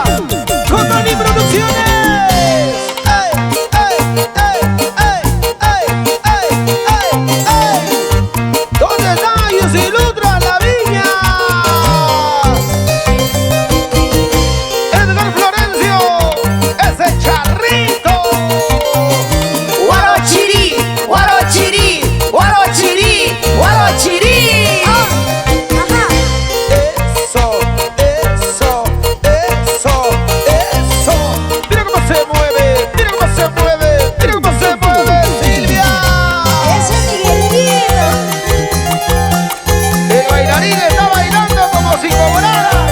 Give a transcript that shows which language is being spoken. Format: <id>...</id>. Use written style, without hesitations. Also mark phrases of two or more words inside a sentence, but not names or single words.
<es>Con Tony Producciones. ¡Ey, ey, ey, ey, ey, ey, ey, ey! ¿Dónde está Yusilutra la viña? Edgar Florencio, ese charrito. Guarochirí, guarochirí, guarochirí, guarochirí. Eso, eso, eso, eso. Mira cómo se mueve, mira cómo se mueve, mira cómo se mueve Silvia. Ese Miguelito. El bailarín está bailando como si cobrara.</es>